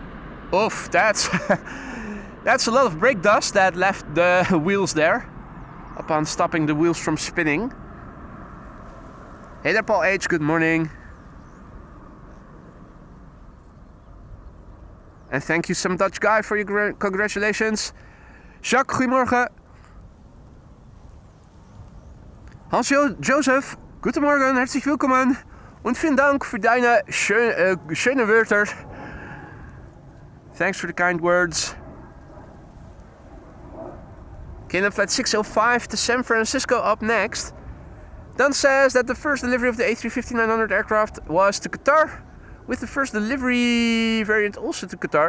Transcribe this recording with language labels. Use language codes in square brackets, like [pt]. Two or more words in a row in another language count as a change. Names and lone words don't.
[en] Oof, that's a lot of brake dust that left the wheels there. upon stopping the wheels from spinning. Hey there, Paul H. Good morning. And thank you, some Dutch guy, for your congratulations. [nl] Jacques, goedemorgen. [de] Hans-Joseph, guten Morgen, herzlich willkommen. Und vielen Dank für deine schöne Wörter. [en] Thanks for the kind words. KLM flight 605 to San Francisco up next. Dan says that the first delivery of the A350-900 aircraft was to Qatar, with the first delivery variant also to Qatar.